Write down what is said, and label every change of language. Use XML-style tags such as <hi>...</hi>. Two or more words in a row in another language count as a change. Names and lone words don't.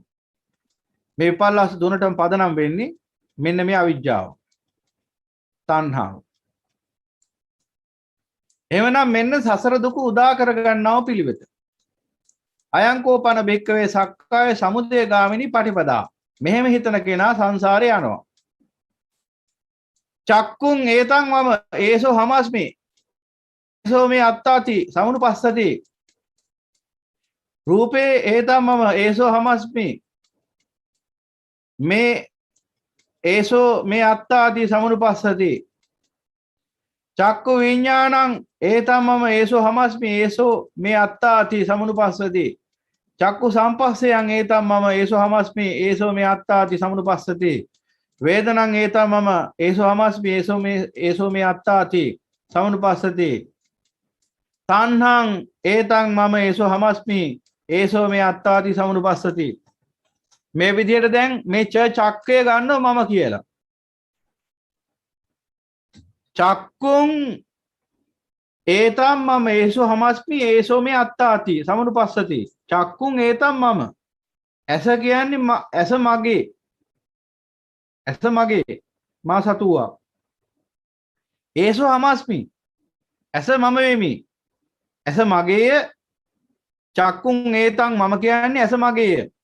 <si>මේ විපල්ලාස තුනටම පදනම් වෙන්නේ මෙන්න මේ අවිජ්ජාව, තණ්හාව. එවනම් මෙන්න සසර දුක උදා කර ගන්නව පිළිවෙත.</si> <pi>අයං කෝපන බික්කවේ සක්කාය සමුදය ගාමිනී පටිපදා.</pi> <si>මෙහෙම හිතන කෙනා සංසාරේ යනවා.</si> <pi>චක්කුං ඒතං මම ඒසෝ හමස්මි. ඒසෝ මේ අත්තාති සමුනුපස්සති. රූපේ ඒතං මම ඒසෝ හමස්මි. මේ ඒසෝ මේ අත්තාති සමුනුපස්සති. චක්කු විඥානං ඒතං මම ඒසෝ හමස්මි. ඒසෝ මේ අත්තාති සමුනුපස්සති. චක්කු සම්පස්සයන් ඒතං මම ඒසෝ හමස්මි. ඒසෝ මේ අත්තාති සමුනුපස්සති. වේදනං ඒතං මම ඒසෝ හමස්මි. ඒසෝ මේ අත්තාති සමුනුපස්සති. තණ්හං ඒතං මම ඒසෝ හමස්මි. ඒසෝ මේ අත්තාති සමුනුපස්සති.</pi> <si>මේ විදිහට දැන් මේ චක්කය ගන්නවා මම කියලා.</si> <pi>චක්කුං ඒතම් මම ඒසෝ හමස්මි. ඒසෝ මේ අත්තාති සමුනුපස්සති. චක්කුං ඒතම් මම.</pi> <si>ඇස කියන්නේ ඇස මගේ. ඇස මගේ.</si> <pi>මා සතුවා. ඒසෝ හමස්මි.</pi> <si>ඇස මම වෙමි. ඇස මගේය.</si> <pi>චක්කුං ඒතං මම</pi> <si>කියන්නේ ඇස මගේය.</si>